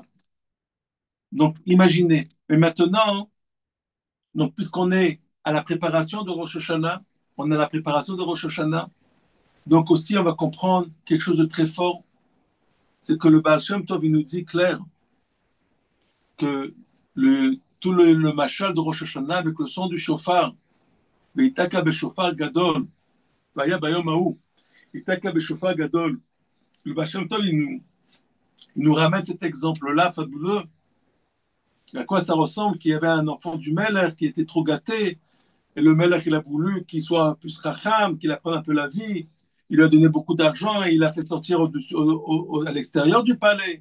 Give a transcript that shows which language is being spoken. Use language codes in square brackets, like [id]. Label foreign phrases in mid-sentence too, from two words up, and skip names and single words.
[fr] Donc, imaginez. Mais maintenant, donc, puisqu'on est à la préparation de Rosh Hashanah, on est à la préparation de Rosh Hashanah, donc aussi on va comprendre quelque chose de très fort, c'est que le Baal Shem Tov, il nous dit clair que tout le machal de Rosh Hashanah avec le son du shofar, [he] ויתקע בשופר גדול, ויהיה ביום ההוא, ויתקע בשופר גדול. [fr] Le Baal Shem Tov, il nous ramène cet exemple-là fabuleux. À quoi ça ressemble? Qu'il y avait un enfant du Melech qui était trop gâté, et le Melech, il a voulu qu'il soit plus racham, qu'il apprenne un peu la vie. Il lui a donné beaucoup d'argent et il l'a fait sortir à l'extérieur du palais.